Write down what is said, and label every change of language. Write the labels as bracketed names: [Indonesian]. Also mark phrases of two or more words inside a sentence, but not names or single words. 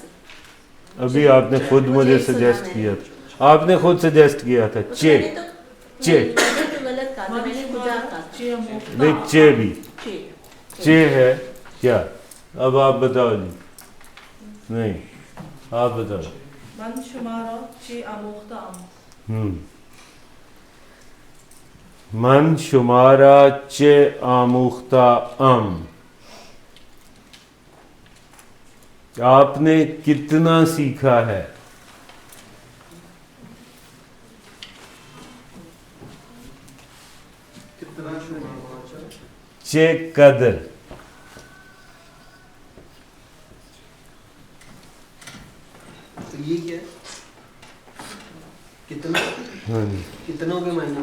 [Urdu] ابھی آپ نے خود مجھے سجیسٹ کیا تھا. آپ نے خود سجیسٹ کیا تھا چے. چے نہیں, چے بھی چے ہے کیا. اب آپ بتاؤ جی. نہیں آپ بتاؤ. [Persian] من شمارا چه آموخته ام. من شمارا چه آموخته ام. [Urdu] آپ نے کتنا سیکھا ہے. [Persian] چے قدر. [Urdu] یہ کیا کتنا کتنوں کے معنی.